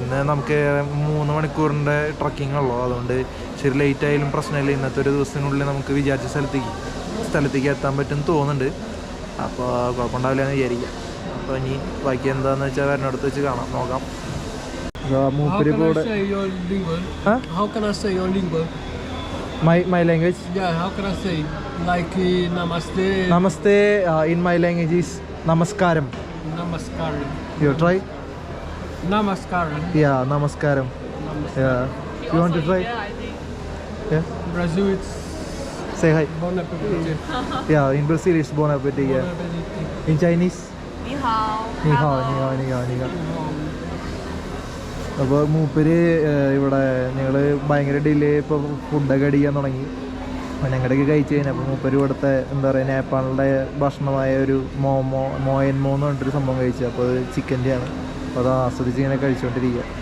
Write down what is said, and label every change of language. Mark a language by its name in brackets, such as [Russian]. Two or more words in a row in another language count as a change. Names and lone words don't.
[Malayalam] ഇന്ന് നമുക്ക് 3 മണിക്കൂറിൻ്റെ ട്രക്കിംഗ് ഉള്ളൂ. അതുകൊണ്ട് ശരി ലേറ്റ് ആയാലും പ്രശ്നമില്ല. ഇന്നത്തെ ഒരു ദിവസത്തിനുള്ളിൽ നമുക്ക് വിചാരിച്ച സ്ഥലത്തേക്ക് എത്താൻ പറ്റുമെന്ന് തോന്നുന്നുണ്ട്. അപ്പോൾ കുഴപ്പമുണ്ടാവില്ല എന്ന് വിചാരിക്കാം. അപ്പോൾ ഇനി ബാക്കി എന്താണെന്ന് വെച്ചാൽ വരുന്നിടത്ത് വെച്ച് നോക്കാം. മൂപ്പര് കൂടെ [English] my language? Yeah, how can I say? Like namaste. Namaste in my language is namaskaram. Namaskaram. You try? Namaskaram. Yeah, namaskaram. Yeah. You want to try? Yeah. Brazil, it's Say hi. [French] bon appetit. [English] Yeah, in Brazil it's [French] bon appetit. Bon [English] Yeah. [French] appetit. [English] In Chinese? [Chinese] Ni hao. Ni hao, ni hao, ni hao, ni hao. [Malayalam] അപ്പോൾ മൂപ്പര് ഇവിടെ ഞങ്ങൾ ഭയങ്കര ഡിലേ ഇപ്പോൾ ഫുഡൊക്കെ അടിക്കാൻ തുടങ്ങി. അപ്പോൾ ഞങ്ങളുടെയൊക്കെ കഴിച്ച് കഴിഞ്ഞാൽ അപ്പോൾ മൂപ്പര് ഇവിടുത്തെ എന്താ പറയുക നേപ്പാളിൻ്റെ ഭക്ഷണമായ ഒരു മോയൻമോ എന്ന് പറഞ്ഞിട്ടൊരു സംഭവം കഴിച്ചു. അപ്പോൾ അത് ചിക്കൻ്റെയാണ്. അപ്പോൾ അത് ആസ്വദിച്ച് ഇങ്ങനെ കഴിച്ചുകൊണ്ടിരിക്കുക.